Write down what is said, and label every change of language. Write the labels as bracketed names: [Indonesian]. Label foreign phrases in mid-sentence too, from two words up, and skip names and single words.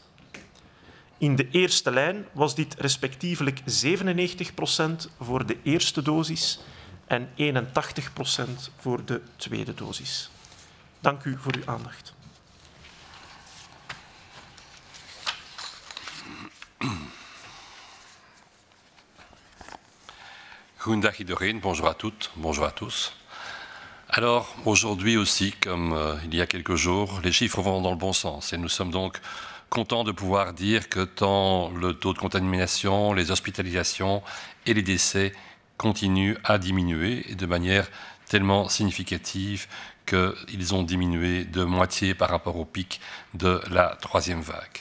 [Dutch] In de eerste lijn was dit respectievelijk 97% voor de eerste dosis en 81% voor de tweede dosis. Dank u voor uw aandacht. Goedendag iedereen, [French] bonjour à toutes, bonjour à tous. Alors, aujourd'hui aussi, comme il y a quelques jours, les chiffres vont dans le bon sens et nous sommes donc contents de pouvoir dire que tant le taux de contamination, les hospitalisations et les décès continuent à diminuer et de manière tellement significative qu'ils ont diminué de moitié par rapport au pic de la 3e vague.